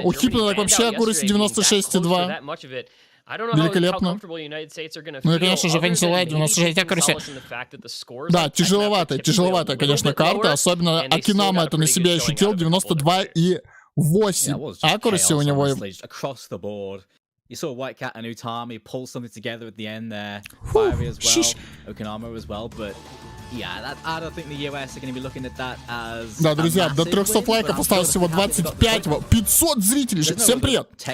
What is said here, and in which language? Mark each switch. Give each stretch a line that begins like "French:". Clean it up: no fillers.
Russian: У Хипно так вообще аккураси 96,2. Великолепно. Ну и, конечно же, Фэнсилед 96 аккураси. Да, тяжеловатая, конечно, карта. Особенно Акинама это на себе ощутил. 92,8 аккураси у него.
English: You saw White Cat and Utami pull something together at the end there. Fiery as well, Okanama as well, but yeah, I don't think the US are going to be looking at that as.
Russian: Да, друзья, до 300 лайков осталось всего 25, 500 зрителей. Всем привет!